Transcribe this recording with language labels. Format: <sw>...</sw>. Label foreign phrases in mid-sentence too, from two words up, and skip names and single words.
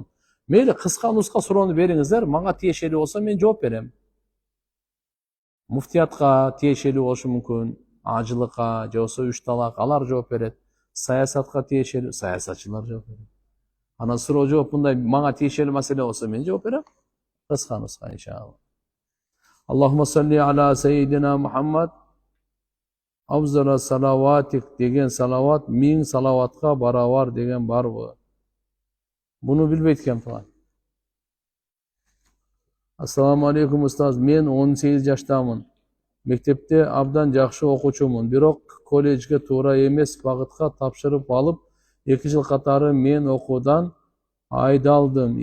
<ky>Мейли кыска нуска суроону бериңиздер, мага тиешелүү болсо мен жооп берем. Муфтиятка тиешелүү болушу мүмкүн, ажылыкка, же болбосо 3 талак, алар жооп берет. Саясатка тиешелүү, саясатчылар жооп берет. Анан суроо жооп мындай мага тиешелүү маселе болсо мен жооп берем. Кыска нуска иншалла.</ky> <ar>اللهم صل على سيدنا محمد أفضل صلواتك</ar> <ky>деген салават 1000 салаватка барабар деген барбы? Буну билбейт экен туган.</ky> <ar>السلام عليكم</ar> <ky>устаз, мен 18 жаштамын. Мектепте абдан жакшы окуучумун, бирок колледжге туура эмес багытка тапшырып алып, 2 жыл катары мен окуудан айдалдым.</ky>